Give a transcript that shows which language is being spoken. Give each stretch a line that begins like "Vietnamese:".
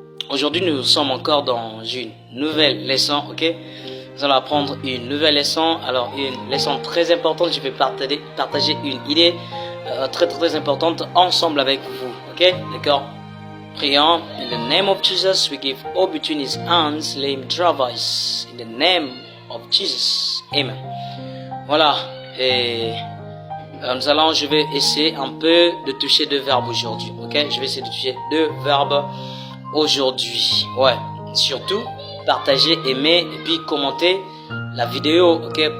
French: Aujourd'hui nous sommes encore dans une nouvelle leçon, ok? Nous allons apprendre une nouvelle leçon. Alors une leçon très importante. Je vais partager une idée très importante ensemble avec vous, ok? D'accord? Prions.
English: In the name of Jesus, we give all between his hands, let him drive us. In the name of Jesus. Amen. Voilà.
French: Et je vais essayer un peu de toucher deux verbes aujourd'hui. Ok? Je vais essayer de toucher deux verbes aujourd'hui. Ouais. Surtout, partager, aimer et puis commenter la vidéo, ok?